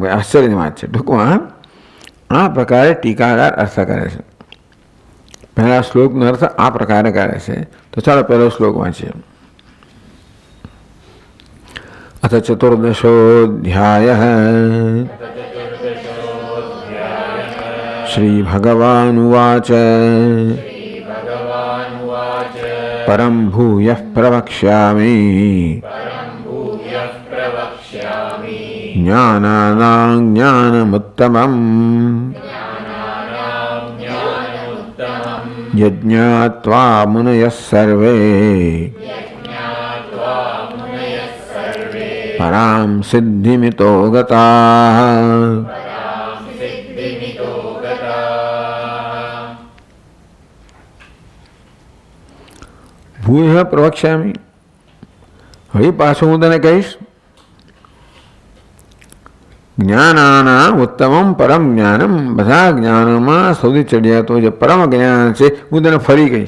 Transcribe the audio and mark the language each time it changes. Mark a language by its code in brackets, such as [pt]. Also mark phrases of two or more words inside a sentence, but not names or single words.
[gu] આશ્ચર્યની વાત છે. ટૂંકમાં આ પ્રકારે ટીકાકાર અર્થ કરે છે. પહેલા શ્લોકનો અર્થ આ પ્રકારે કરે છે. તો ચાલો પહેલો શ્લોક વાંચીએ. [sa] અથ ચતુર્દશોऽધ્યાયઃ श्रीभगवानुवाच परं भूयः प्रवक्ष्यामि ज्ञानानां ज्ञानमुत्तमम् यज्ञात्वा मुनयः सर्वे परां सिद्धिमितो गताः। ભૂય પ્રવક્ષ્યામિ, [gu] હવે પાછું હું તને કહીશ. [sa] જ્ઞાનાના ઉત્તમમ પરમ જ્ઞાનમ, [gu] બધા જ્ઞાનોમાં સૌથી ચડિયાતું જે પરમ જ્ઞાન છે હું તને ફરી કહીશ.